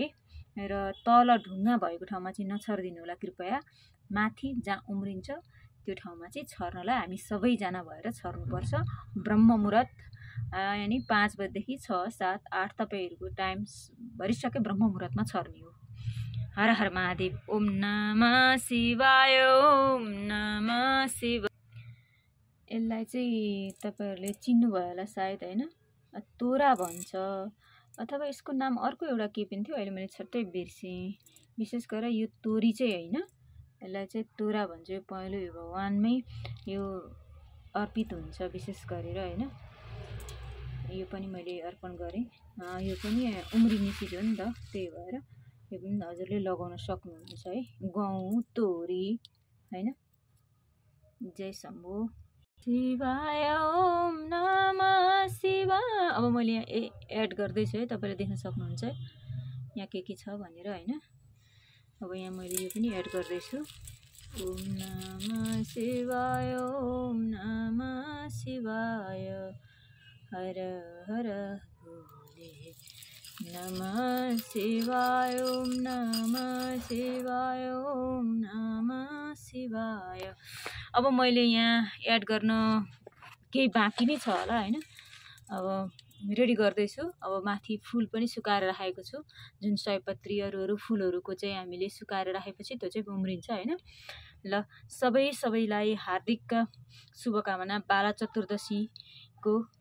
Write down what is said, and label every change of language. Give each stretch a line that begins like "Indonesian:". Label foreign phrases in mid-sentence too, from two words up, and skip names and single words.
Nepali: र तल ढुङ्गा भएको ठाउँमा चाहिँ नछर्दिनु होला कृपया, माथि जहाँ उम्रिन्छ त्यो ठाउँमा चाहिँ छर्नलाई हामी सबैजना भएर छर्नुपर्छ। ब्रह्म मुहूर्त यानि 5 बजेदेखि 6, 7, 8 तपाईँहरूको टाइम भरिसके ब्रह्म मुहूर्तमा छर्ने हो।
Sanskrit: हर हर महादेव ओम नमः शिवाय ओम नमः शिवाय।
Nepali: यसलाई चाहिँ तपाईँहरूले चिन्नुभयो होला सायद होइन, तोरा भन्छ अथवा यसको नाम अर्को एउटा के पनि थियो, अहिले मैले छट्टै बिर्सेँ। विशेष गरेर यो तोरी चाहिँ होइन, यसलाई चाहिँ तोरा भन्छ। यो पहेँलो यो भगवानमै यो अर्पित हुन्छ विशेष गरेर होइन। यो पनि मैले अर्पण गरेँ, यो पनि उम्रिने चिज हो नि त, त्यही भएर यो पनि हजुरले लगाउन सक्नुहुन्छ है। गहुँ तोरी होइन।
Sanskrit: जय शम्भु शिवाय ओम नमः शिवाय।
Nepali: अब मैले यहाँ एड गर्दैछु है, तपाईँले देख्न सक्नुहुन्छ यहाँ के छ भनेर होइन। अब यहाँ मैले यो पनि एड गर्दैछु।
Sanskrit: ओम नमः शिवाय ओम नमः शिवाय हर हर भोले नमः शिवाय ओम नमः शिवाय ओम नमः शिवाय।
Nepali: अब मैले यहाँ एड गर्न केही बाँकी नै छ होला होइन। अब रेडी गर्दैछु। अब माथि फुल पनि सुकाएर राखेको छु, जुन सयपत्री अरू फुलहरूको चाहिँ हामीले सुकाएर राखेपछि त्यो चाहिँ उम्रिन्छ होइन। ल सबैलाई हार्दिक शुभकामना बाला चतुर्दशीको।